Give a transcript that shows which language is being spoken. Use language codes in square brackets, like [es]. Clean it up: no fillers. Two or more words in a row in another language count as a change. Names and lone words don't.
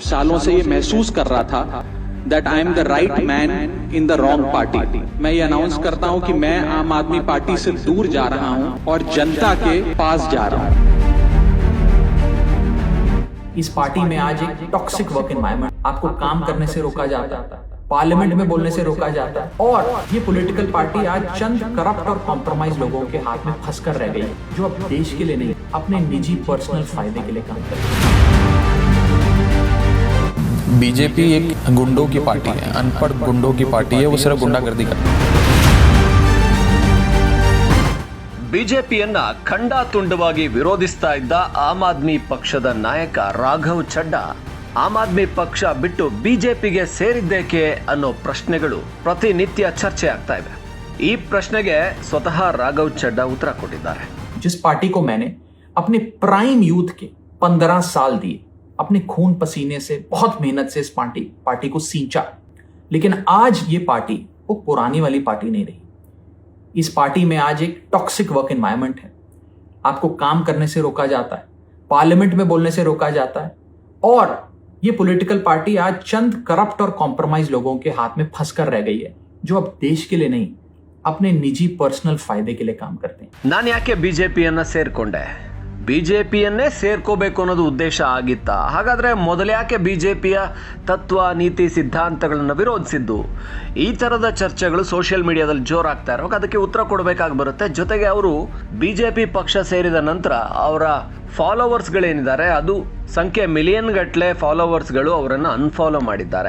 [hi] सालों से ये महसूस कर रहा था [en] that I am the right man in the wrong party. [hi] मैं ये अनाउंस करता हूं कि मैं आम आदमी पार्टी से दूर जा रहा हूं और जनता के पास जा रहा हूं। इस पार्टी में आज एक [en] toxic work environment, [hi] आपको काम करने से रोका जाता है, पार्लियामेंट में बोलने से रोका जाता है, और ये [en] political party [hi] आज चंद करप्ट और कॉम्प्रोमाइज लोगों के हाथ में फंसकर रह गई, जो अब देश के लिए नहीं, अपने निजी पर्सनल फायदे के लिए काम कर रही है। बीजेपी एक गुंडों की पार्टी है, अनपढ़ गुंडों की पार्टी है, वो सिर्फ गुंडागर्दी करती है। [kn] ಬಿಜೆಪಿಯನ್ನ ಖಂಡಾತುಂಡವಾಗಿ ವಿರೋಧಿಸ್ತಾ ಇದ್ದ ಆಮ್ ಆದ್ಮಿ ಪಕ್ಷದ ನಾಯಕ ರಾಘವ್ ಚಡ್ಡಾ ಆಮ್ ಆದ್ಮಿ ಪಕ್ಷ ಬಿಟ್ಟು ಬಿಜೆಪಿಗೆ ಸೇರಿದ್ದೇಕೆ ಅನ್ನೋ ಪ್ರಶ್ನೆಗಳು ಪ್ರತಿನಿತ್ಯ ಚರ್ಚೆ ಆಗ್ತಾ ಇವೆ। ಈ ಪ್ರಶ್ನೆಗೆ ಸ್ವತಃ ರಾಘವ್ ಚಡ್ಡಾ ಉತ್ತರ ಕೊಟ್ಟಿದ್ದಾರೆ। [hi] जिस पार्टी को मैंने अपने [en] prime youth [hi] के 15 साल दिए, अपने खून पसीने से, बहुत मेहनत से इस पार्टी को सींचा, लेकिन आज ये पार्टी वो पुरानी वाली पार्टी नहीं रही। इस पार्टी में आज एक [en] toxic work environment [hi] है, आपको काम करने से रोका जाता है, पार्लियामेंट में बोलने से रोका जाता है, और ये [en] political party [hi] आज चंद करप्ट और कॉम्प्रोमाइज लोगों के हाथ में फंसकर रह गई है, जो अब देश के लिए नहीं, अपने निजी पर्सनल फायदे के लिए काम करते हैं। [kn] ನಾನು ಯಾಕೆ ಬಿಜೆಪಿಯನ್ನ ಸೇರ್ಕೊಂಡೆ? ಬಿಜೆಪಿಯನ್ನೇ ಸೇರ್ಕೋಬೇಕು ಅನ್ನೋದು ಉದ್ದೇಶ ಆಗಿತ್ತ? ಹಾಗಾದ್ರೆ ಮೊದಲ್ಯಾಕೆ ಬಿಜೆಪಿಯ ತತ್ವ ನೀತಿ ಸಿದ್ಧಾಂತಗಳನ್ನು ವಿರೋಧಿಸಿದ್ದು? ಈ ತರದ ಚರ್ಚೆಗಳು [en] social media [kn] ಜೋರಾಗ್ತಾ ಇರುವಾಗ ಅದಕ್ಕೆ ಉತ್ತರ ಕೊಡಬೇಕಾಗಿ ಬರುತ್ತೆ। ಜೊತೆಗೆ ಅವರು ಬಿಜೆಪಿ ಪಕ್ಷ ಸೇರಿದ ನಂತರ ಅವರ ಫಾಲೋವರ್ಸ್ಗಳೇನಿದ್ದಾರೆ, ಅದು ಸಂಖ್ಯೆ ಮಿಲಿಯನ್ ಗಟ್ಟಲೆ ಫಾಲೋವರ್ಸ್ಗಳು ಅವರನ್ನು ಅನ್ಫಾಲೋ ಮಾಡಿದ್ದಾರೆ।